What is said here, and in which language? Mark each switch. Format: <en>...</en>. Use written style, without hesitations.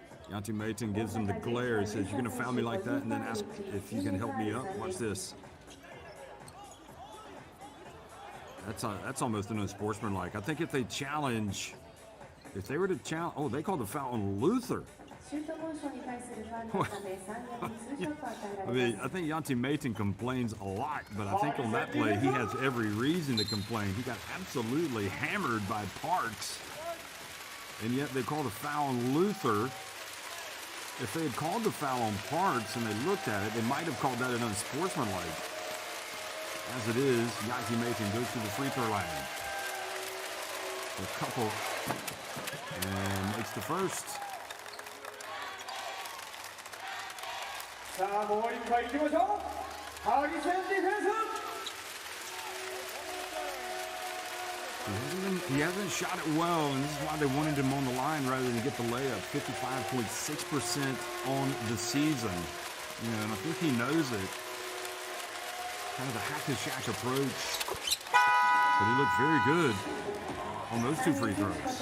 <en>Yanti Maton gives him the glare. He says, "You're going to foul me like that?" And then ask if you can help me up. Watch this. That's almost an unsportsmanlike. I think if they challenge If they were to challenge, oh, they called the foul on Luther.</en> <ja>シュートモーションに対するファウルのため3ゲームに2ショット与えら</ja> <en>I</en> <ja>れ</ja> <en>mean,</en> <ja>ます</ja> <en>I think Yanti Maton complains a lot, but I think on that play, he has every reason to complain. He got absolutely hammered by Parks, and yet they called a foul on Luther. If they had called the foul on Parks and they looked at it, they might have called that an unsportsmanlike. As it is, Yanti Maton goes to the free throw line. A couple, and makes the first.</en> <ja>さあもう一回いきましょう。ハギセンディフェンス。</ja> <en>He hasn't shot it well, and this is why they wanted him on the line rather than get the layup. 55.6% on the season. You know, and I think he knows it. Kind of the hack-and-shack approach. But he looked very good on those two free throws.</en>